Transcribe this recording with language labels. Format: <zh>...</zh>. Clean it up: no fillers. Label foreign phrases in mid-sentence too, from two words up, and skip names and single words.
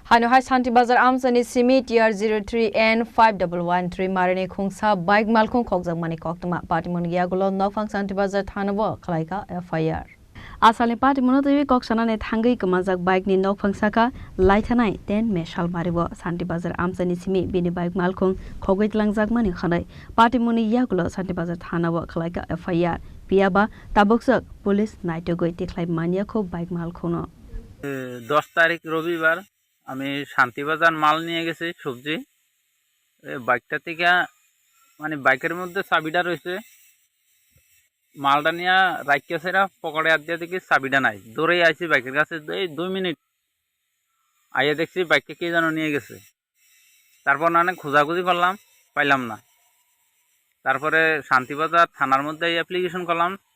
<trp>Hanuhai Santi Bazar Amsani Simi TR03N5113 Marine Khungsa Bike Malkhung Khokjak Mani Koktama Patimun Yagulo Nokfang Santi Bazar Thanabo Khlaika FIR Asali Patimun Dewi Koksanane Thangai Kamajak Bike ni Nokfang Saka Laithanai 10 Me Shalmaribo Santi Bazar Amsani Simi Bini Bike Malkhung Khogait Langjak Mani Khanai Patimuni Yagulo Santi Bazar Thanabo Khlaika FIR Piaba Taboksak Police Naitogoi Tiklai Mania Kho Bike Malkhono</trp> <bn>10 তারিখ রবিবার আমি শান্তিবাজার মাল নিয়ে গেছি সবজি বাইকটা থেকে মানে বাইকের মধ্যে চাবিটা রয়েছে মালটা নিয়ে রাখিয়েছেরা পকেটে হাত দিয়ে দেখি চাবিটা নাই দৌড়েই আইছি বাইকের কাছে এই 2 মিনিট আইয়া দেখছি বাইকটা কে যেন নিয়ে গেছে তারপর অনেক খোঁজাখুঁজি করলাম পাইলাম না তারপরে শান্তিবাজার থানার মধ্যে অ্যাপ্লিকেশন করলাম</bn>